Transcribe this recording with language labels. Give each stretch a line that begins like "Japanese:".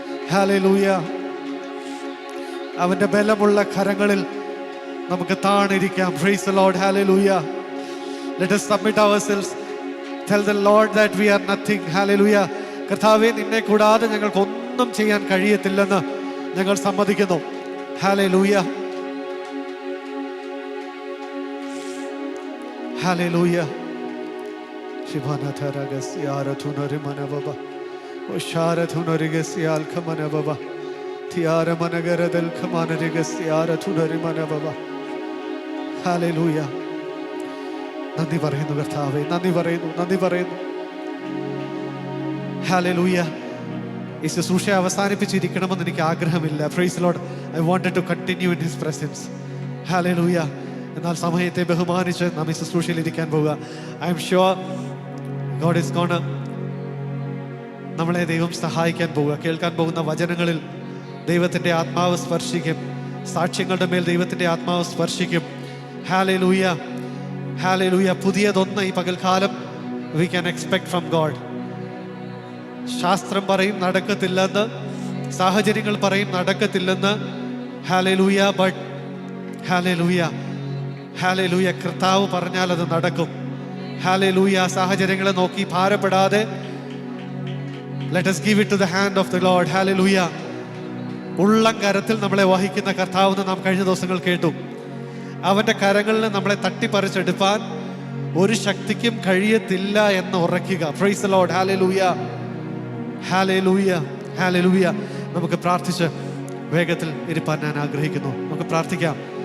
Malayalam: Hallelujah. അവന്റെ ബലമുള്ള കരങ്ങളിൽ നമുക്ക് താണിരിക്കാം.
English: Praise the Lord. Hallelujah. Let us submit ourselves. Tell the Lord that we are nothing. Hallelujah.
Malayalam: കർത്താവേ, നിന്നെ കൂടാതെ ഞങ്ങൾക്ക് ഒന്നും ചെയ്യാൻ കഴിയത്തില്ലെന്ന് ഞങ്ങൾ സമ്മതിക്കുന്നു.
English: Hallelujah. Hallelujah. Shibana tharagasya thunari manababa. Oshara thunari gasya alkhamanababa. Tiara managara del khamana gasya thunari manababa. Hallelujah.
Malayalam: നന്ദി പറയുന്നു കർത്താവേ, നന്ദി പറയുന്നു. Hallelujah. ഈ ശുശ്രൂഷ അവസാനിപ്പിച്ചിരിക്കണമെന്ന് എനിക്ക് ആഗ്രഹമില്ല.
English: Praise the Lord. I wanted to continue in His presence. Hallelujah.
Malayalam: എന്നാൽ സമയത്തെ ബഹുമാനിച്ച് നാം ഈ ശുശ്രൂഷയിൽ ഇരിക്കാൻ പോവുക.
English: I am sure God is gonna
Malayalam: നമ്മളെ ദൈവം സഹായിക്കാൻ പോവുക. കേൾക്കാൻ പോകുന്ന വചനങ്ങളിൽ ദൈവത്തിൻ്റെ ആത്മാവ് സ്പർശിക്കും. സാക്ഷ്യങ്ങളുടെ മേൽ ദൈവത്തിൻ്റെ ആത്മാവ് സ്പർശിക്കും.
English: Hallelujah. Hallelujah.
Malayalam: പുതിയതൊന്ന് ഈ പകൽക്കാലം
English: we can expect from God.
Malayalam: ശാസ്ത്രം പറയും നടക്കത്തില്ലെന്ന്, സാഹചര്യങ്ങൾ പറയും നടക്കത്തില്ലെന്ന്.
English: Hallelujah. But Hallelujah. Hallelujah.
Malayalam: കർത്താവ് പറഞ്ഞാൽ അത് നടക്കും. Hallelujah. സാഹചര്യങ്ങളെ നോക്കി ഭാരപ്പെടാതെ
English: let us give it to the hand of the Lord. Hallelujah.
Malayalam: ഉള്ളം കരത്തിൽ നമ്മളെ വഹിക്കുന്ന കർത്താവെന്ന് നാം കഴിഞ്ഞ ദിവസങ്ങൾ കേട്ടു. അവൻ്റെ കരങ്ങളിൽ നമ്മളെ തട്ടിപ്പറിച്ചെടുപ്പാൻ ഒരു ശക്തിക്കും കഴിയത്തില്ല എന്ന് ഉറയ്ക്കുക. Praise the Lord. Hallelujah. Hallelujah. Hallelujah. നമുക്ക് പ്രാർത്ഥിച്ച് വേഗത്തിൽ ഇരിപ്പാൻ ഞാൻ ആഗ്രഹിക്കുന്നു. നമുക്ക് പ്രാർത്ഥിക്കാം.